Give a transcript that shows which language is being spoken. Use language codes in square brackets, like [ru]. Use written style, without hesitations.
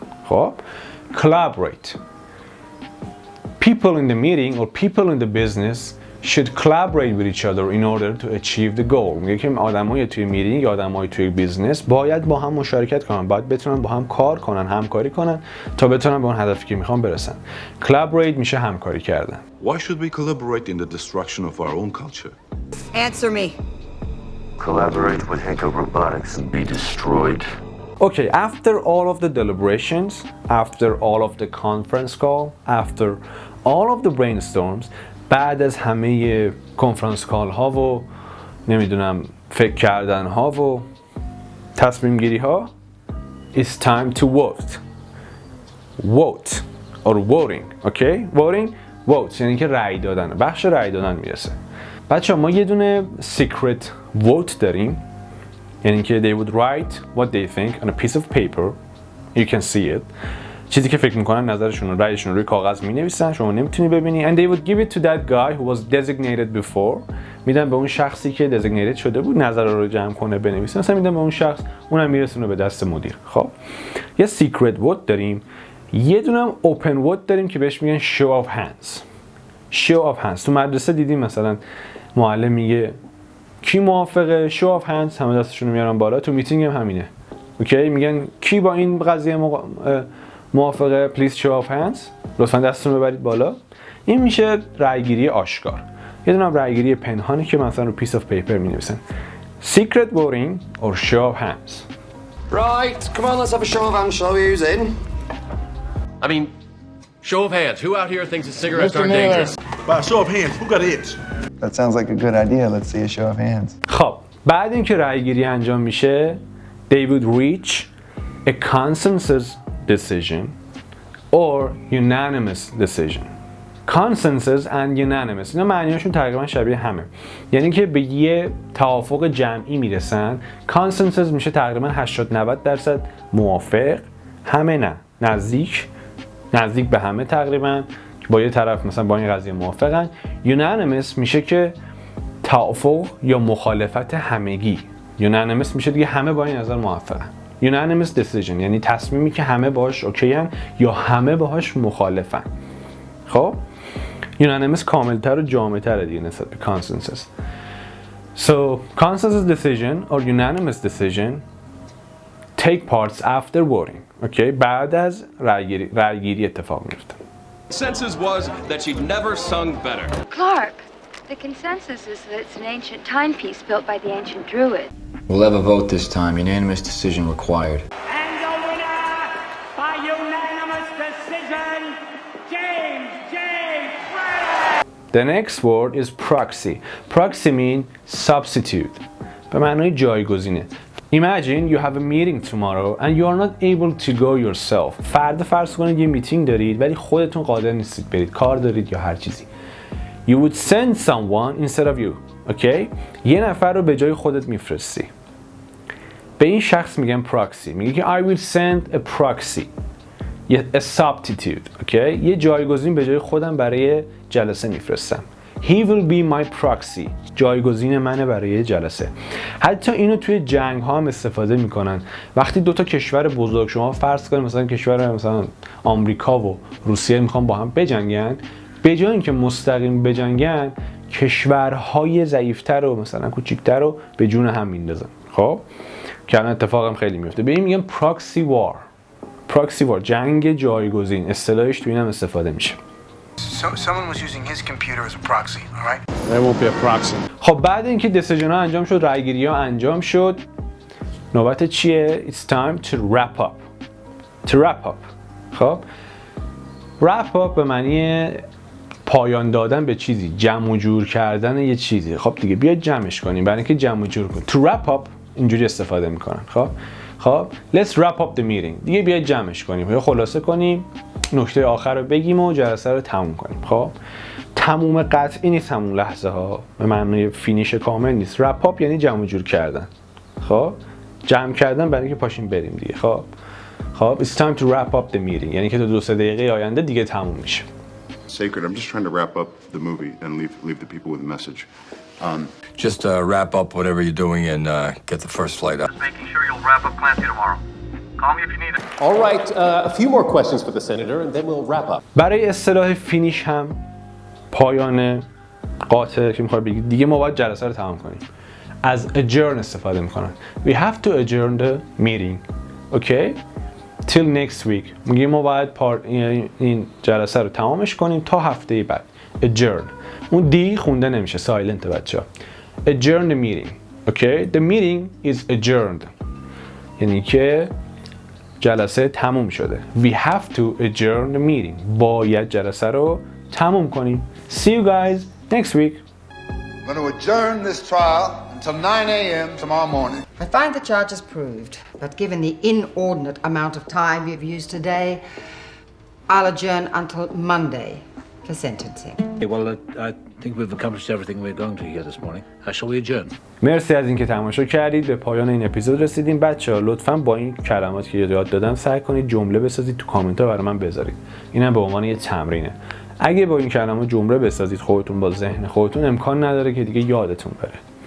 [en] خب collaborate. People in the meeting or people in the business should collaborate with each other in order to achieve the goal. [fa] میگه که آدمای توی میتینگ، آدمای توی بیزنس باید با هم مشارکت کنن، باید بتونن با هم کار کنن، همکاری کنن تا بتونن به اون هدفی که میخوان برسن. collaborate میشه همکاری کردن. [en] Why should we collaborate in the destruction of our own culture? Answer me. Collaborate with Hector Robotics and be destroyed. Okay, after all of the deliberations, after all of the conference call, after all of the brainstorms, [fa] بعد از همه کنفرانس کال ها و نمیدونم فکر کردن ها و تصمیم گیری ها [en] it's time to vote or voting. [fa] okay vote یعنی که رأی دادن، بخش رأی دادن میرسه. بچه ما یه دونه secret vote داریم، یعنی که [en] they would write what they think on a piece of paper, you can see it. [fa] چیزی که فکر میکنن، نظرشون رو، رأیشون رو روی کاغذ مینویسن، شما نمیتونی ببینی. [en] and they would give it to that guy who was designated before. [fa] میدن به اون شخصی که designated شده بود نظر رو جمع کنه بنویسه، مثلا میدن به اون شخص، اونم میرسونه به دست مدیر. خب یه secret vote داریم، یه دونه هم open vote داریم که بهش میگن show of hands. تو مدرسه دیدیم مثلا معلم میگه کی موافقه، show of hands، همه دستشون رو میارن بالا. تو میتینگ هم همینه. اوکی، میگن کی با این قضیه موافقه، [en] please show of hands، [fa] لطفا دستتون رو ببرید بالا. این میشه رأیگیری آشکار. یه دونه رأیگیری پنهانی که مثلا رو piece of paper مینویسن [en] secret voting or show of hands. Right, come on, let's have a show of hands, shall we? Who's in? I mean, show of hands. Who out here thinks that cigarettes aren't dangerous? By show of hands, who got it? That sounds like a good idea. Let's see a show of hands. [fa] خب بعد اینکه رأیگیری انجام میشه [en] they would reach a consensus decision or unanimous decision. [fa] Consensus and unanimous اینا معنیاشون تقریبا شبیه همه، یعنی که به یه توافق جمعی میرسن. Consensus میشه تقریبا 80-90% موافق، همه نه، نزدیک به همه تقریبا با یه طرف مثلا با این قضیه موافقن. Unanimous میشه که توافق یا مخالفت همگی. Unanimous میشه دیگه همه با این نظر موافقن. Unanimous decision یعنی تصمیمی که همه باهاش اوکی ان یا همه باهاش مخالفن. خب Unanimous کاملتر و جامع‌تر دیگه نسبت به consensus. [en] So consensus decision or unanimous decision take parts after voting. [fa] Okay, بعد از رأیگیری اتفاق میفته. [en] Consensus was that she'd never sung better. Clark, the consensus is that it's an ancient timepiece built by the ancient druid. We'll have a vote this time. Unanimous decision required. And the winner by unanimous decision, James Brady. The next word is proxy. Proxy means substitute. [fa] به معنای جایگزینه. [en] Imagine you have a meeting tomorrow and you are not able to go yourself. [fa] فردا فرض کنید یه میتینگ دارید ولی خودتون قادر نیستید برید، کار دارید یا هر چیزی. [en] You would send someone instead of you. Okay? [fa] یه نفر رو به جای خودت میفرستی. به این شخص میگن پراکسی. میگه که [en] I will send a proxy. a substitute. Okay? [fa] یه جایگزین به جای خودم برای جلسه میفرستم. [en] He will be my proxy. [fa] جایگزین منه برای جلسه. حتی اینو توی جنگ ها هم استفاده میکنن. وقتی دو تا کشور بزرگ، شما فرض کنید مثلا کشور مثلا آمریکا و روسیه میخوان با هم بجنگن، به جای اینکه مستقیم بجنگن، کشورهای ضعیفتر و مثلا کوچیکتر رو به جون هم میندازن. خب که الان اتفاقم خیلی میفته. به این میگن پراکسی وار. پراکسی وار، جنگ جایگزین، اصطلاحش تو اینم استفاده میشه. [en] Someone was using his computer as a proxy, all right? There won't be a proxy. [fa] خب بعد اینکه دیسیژن ها انجام شد، رایگیری ها انجام شد، نوبت چیه؟ [en] It's time to wrap up. To wrap up. [fa] خب wrap up به معنی پایان دادن به چیزی، جمع و جور کردن یه چیزی. خب دیگه بیاید جمعش کنیم برای اینکه جمع و جور کنیم. To wrap up اینجوری استفاده میکنن. [en] خب let's wrap up the meeting. [fa] دیگه بیاید جمعش کنیم یا خلاصه کنیم، نکته آخر رو بگیم و جلسه رو تموم کنیم. خب تموم قطعی نیست همون لحظه ها، به معنی فینیش کامل نیست. wrap up یعنی جمع و جور کردن. خب جمع کردن برای اینکه پاشیم بریم دیگه. خب [en] it's time to wrap up the meeting [fa] یعنی که تو 2-3 دقیقه آینده دیگه تموم میشه. [en] Sacred, I'm just trying to wrap up the movie and leave the people with a message. Just wrap up whatever you're doing and get the first flight up. Just making sure you'll wrap up Clancy tomorrow. Call me if you need it. All right, a few more questions for the senator and then we'll wrap up. [fa] برای اصطلاح فینیش هم پایان قاطع که میخواد بگید دیگه ما باید جلسه رو تمام کنیم. از adjourn استفاده میکنن. [en] We have to adjourn the meeting. Okay? Till next week. [fa] میگیم ما باید این جلسه رو تمامش کنیم تا هفته بعد. [en] Adjourn. [fa] اون دی خونده نمیشه، سایلنت بچه‌ها. [en] Adjourn the meeting. Okay? The meeting is adjourned. [fa] یعنی که جلسه تموم شده. [en] We have to adjourn the meeting. [fa] باید جلسه رو تموم کنیم. [en] See you guys next week. I'm going to adjourn this trial until 9 a.m. tomorrow morning. I find the charges proved, but given the inordinate amount of time you've used today, I'll adjourn until Monday for sentencing. Well, I think we've accomplished everything we're going to here this morning. Shall we adjourn? [fa] مرسی از اینکه تماشا کردید. به پایان این اپیزود رسیدیم. بچه‌ها لطفاً با این کلمات که یاد دادم سعی کنید جمله بسازید، تو کامنت‌ها برای من بذارید. اینم به عنوان یه تمرینه. اگه با این کلمات جمله بسازید خودتون با ذهن خودتون، امکان نداره که دیگه یادتون بره.